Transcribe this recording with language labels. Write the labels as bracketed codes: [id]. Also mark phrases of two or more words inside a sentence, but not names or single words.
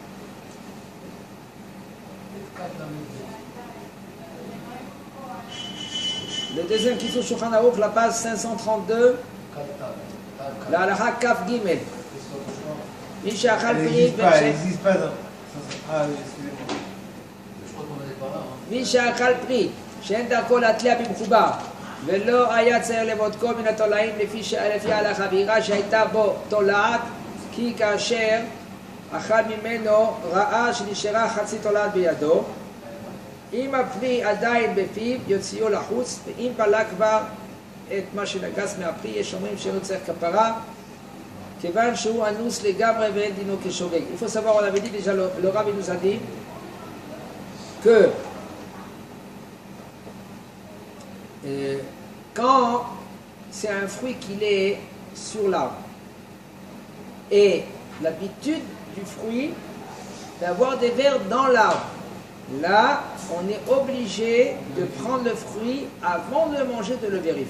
[fr] Le deuxième Kitzur Shulchan Aruch, la page 532, la [he] הלכה כ"ג. מי שאכל פרי, [fr] n'existe pas dans... Ah oui, excusez-moi. Je crois qu'on n'était pas là. [he] מי שאכל פרי, שאין דרכו להתליע במחובר, ולא היה צריך לבודקו מן התולעים לפי ההלכה, ויראה שהייתה בו תולעת, כי כאשר אכל ממנו ראה שנשארה חצי תולעת בידו, אם הפרי עדיין בפיו יוציאו לחוץ, ואם בלע כבר את מה שנגס מהפרי, יש אומרים שלא צריך כפרה, כיוון שהוא אנוס לגמרי ואין דינו כשוגג. [fr] Il faut savoir, on avait dit déjà, le Rav nous a dit que quand c'est un fruit qu'il est sur l'arbre et l'habitude du fruit d'avoir des vers dans l'arbre, là on est obligé de prendre le fruit avant de le manger, de le vérifier.